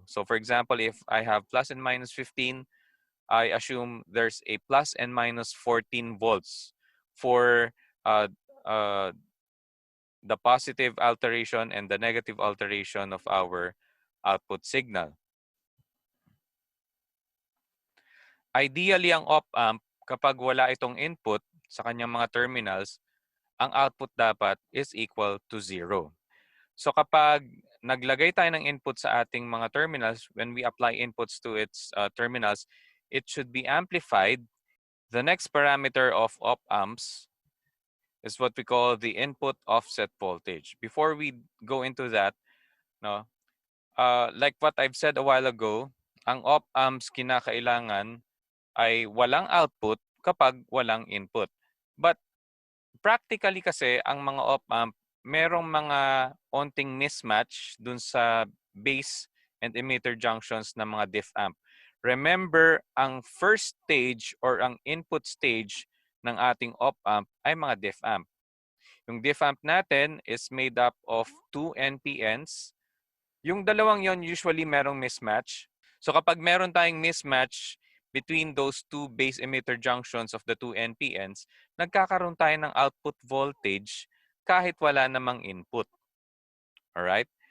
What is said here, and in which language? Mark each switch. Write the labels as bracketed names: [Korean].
[English] So for example, if I have plus and minus 15, I assume there's a plus and minus 14 volts for uh, uh, the positive alteration and the negative alteration of our output signal. [Filipino] Ideally, ang op-amp, kapag wala itong input sa kanyang mga terminals, ang output dapat is equal to 0. So kapag naglagay tayo ng input sa ating mga terminals, [English] when we apply inputs to its terminals, it should be amplified. The next parameter of op-amps is what we call the input offset voltage. Before we go into that, no, like what I've said a while ago, [Filipino] ang op-amps kinakailangan ay walang output kapag walang input. But practically kasi, ang mga op-amp, merong mga onting mismatch dun sa base and emitter junctions ng mga diff amp. Remember, ang first stage or ang input stage ng ating op-amp ay mga diff amp. [English] Yung diff amp natin is made up of 2 NPNs. [Filipino] Yung dalawang yon usually merong mismatch. So kapag meron tayong mismatch [English] between those two base emitter junctions of the two NPNs, [Filipino] nagkakaroon tayo ng output voltage kahit wala namang input. Alright?